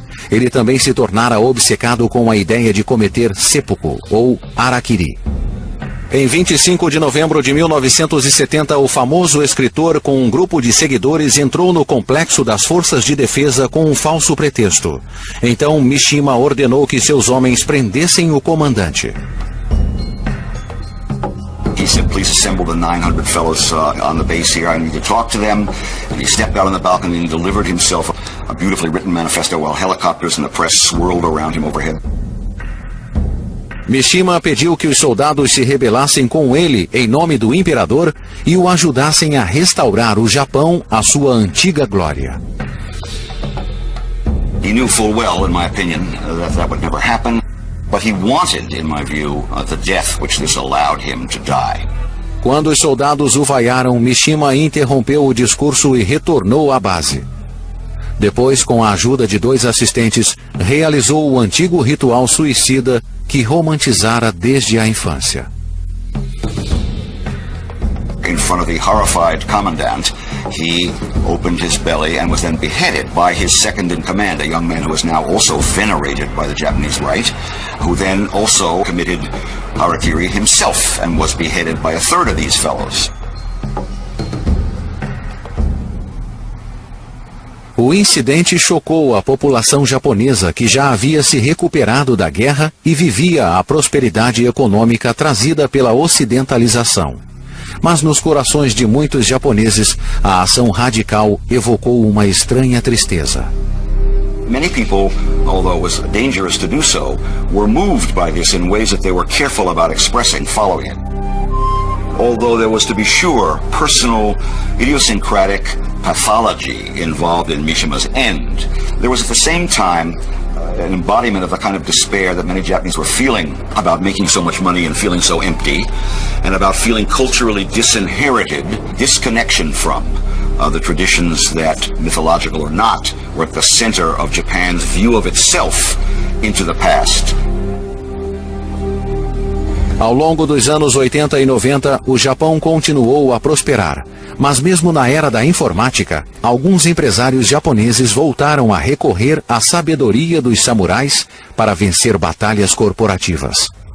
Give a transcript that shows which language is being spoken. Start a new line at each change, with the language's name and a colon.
Portuguese: Ele também se tornara obcecado com a ideia de cometer seppuku, ou harakiri. Em 25 de novembro de 1970, o famoso escritor com um grupo de seguidores entrou no complexo das Forças de Defesa com um falso pretexto. Então Mishima ordenou que seus homens prendessem o comandante.
English: He said, please assemble the 900 fellows on the base here. I need to talk to them. And he stepped out on the balcony and delivered himself a beautifully written manifesto while helicopters and the press swirled around him overhead.
Portuguese: Mishima pediu que os soldados se rebelassem com ele em nome do imperador e o ajudassem a restaurar o Japão à sua antiga glória.
English: He knew full well, in my opinion, that would never happen. But he wanted, in my view, the death which this allowed him to die.
Portuguese: Quando os soldados o vaiaram, Mishima interrompeu o discurso e retornou à base. Depois, com a ajuda de 2 assistentes, realizou o antigo ritual suicida que romantizara desde a infância.
English: In front of the horrified commandant, he opened his belly and was then beheaded by his second-in-command, a young man who is now also venerated by the Japanese right, who then also committed harakiri himself and was beheaded by a third of these fellows.
Portuguese: O incidente chocou a população japonesa que já havia se recuperado da guerra e vivia a prosperidade econômica trazida pela ocidentalização. Mas nos corações de muitos japoneses, a ação radical evocou uma estranha tristeza.
English: Many people, although it was dangerous to do so, were moved by this in ways that they were careful about expressing following it. Although there was, to be sure, personal, idiosyncratic pathology involved in Mishima's end, there was at the same time an embodiment of the kind of despair that many Japanese were feeling about making so much money and feeling so empty, and about feeling culturally disinherited, disconnection from the traditions that, mythological or not, were at the center of Japan's view of itself into the past.
Portuguese: Ao longo dos anos 80 e 90, o Japão continuou a prosperar. Mas mesmo na era da informática, alguns empresários japoneses voltaram a recorrer à sabedoria dos samurais para vencer batalhas corporativas.